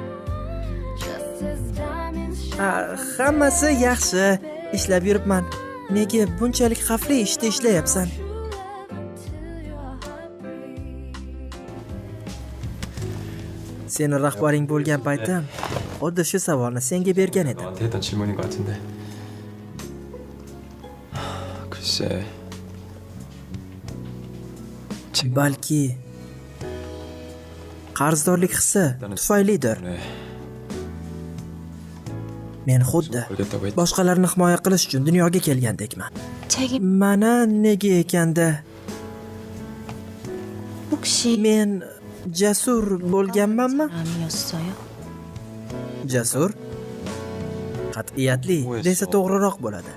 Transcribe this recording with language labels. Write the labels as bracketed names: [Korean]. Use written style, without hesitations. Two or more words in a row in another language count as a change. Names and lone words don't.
[Uzbek] Hammasi yaxshi. Ishlab yuribman. Nega bunchalik xavfli ishda ishlayapsan? Seni rahbaring bo'lgan paytim, xuddi shu savolni senga bergan edim. [Korean] 나한테 했던 질문인 것 같은데. 글쎄. [Uzbek] Balki qarzdorlik hissi tufaylidir. [Korean] 네. [Uzbek] Men xuddi [Korean] 걸겠다고 했. [Uzbek] boshqalarni himoya qilish uchun dunyoga kelgandekman. [Korean] 책임 [Uzbek] Mana nega ekanda [Korean] 혹시 [Uzbek] men jasur bo'lganmanmi? [Korean] 사람이었어요? [Uzbek] Jasur? Qat'iyatli desa to'g'riroq bo'ladi.